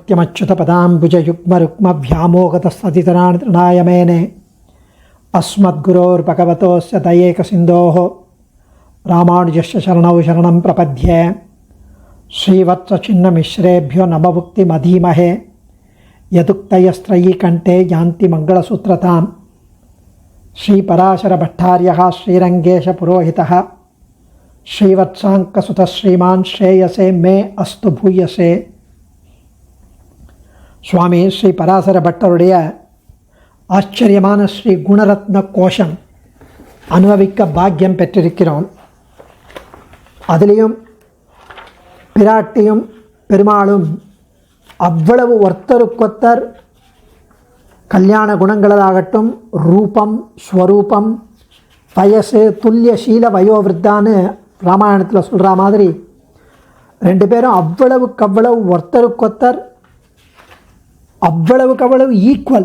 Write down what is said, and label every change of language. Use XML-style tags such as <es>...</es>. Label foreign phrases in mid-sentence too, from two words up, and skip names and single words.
<sa>नित्यमच्युतपदाम्बुजयुग्मरुक्मव्यामोगतस्तदितराणि तृणाय मेने अस्मद्गुरोर्भगवतोस्य दयैकसिन्धोः रामानुजस्य शरणौ शरणं प्रपद्ये श्रीवत्सचिन्नमिश्रेभ्यो नममुक्तिमधीमहे यदुक्तयस्त्रयीकण्ठे यान्ति मङ्गलसूत्रतां श्रीपराशरभट्टार्यः श्रीरङ्गेशपुरोहितः श्रीवत्साङ्कसुतः श्रीमान् श्रेयसे मे अस्तु भूयसे.</sa> <ta>சுவாமி ஸ்ரீ பராசர பட்டருடைய ஆச்சரியமான ஸ்ரீ குணரத்ன கோஷம் அனுபவிக்க பாக்கியம் பெற்றிருக்கிறோம். அதிலையும் பிராட்டியும் பெருமாளும் அவ்வளவு ஒருத்தருக்கொத்தர் கல்யாண குணங்களதாகட்டும், ரூபம், ஸ்வரூபம், வயசு,</ta> <sa>तुल्य शील</sa> <ta>வயோவிருத்தான்னு ராமாயணத்தில் சொல்கிற மாதிரி ரெண்டு பேரும் அவ்வளவுக்கவ்வளவு ஒருத்தருக்கொத்தர் அவ்வளவுக்கவ்வளவு ஈக்குவல்.</ta>